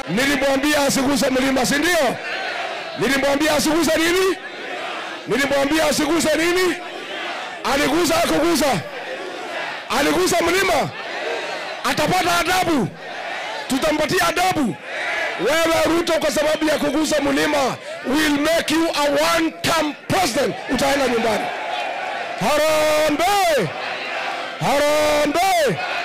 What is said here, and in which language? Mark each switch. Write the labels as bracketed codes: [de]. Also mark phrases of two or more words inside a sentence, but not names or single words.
[sw] Nilimwambia asiguze mlima, si ndio? Nilimwambia asiguze nini? Nilimwambia asiguze nini? Aliguza, hakuguza? Aliguza mlima? Atapata adabu? Tutampatia adabu. Wewe Ruto, kwa sababu ya kugusa mlima, [en] we'll make you a one-term president. [sw] Utaenda nyumbani. Harambee! Harambee!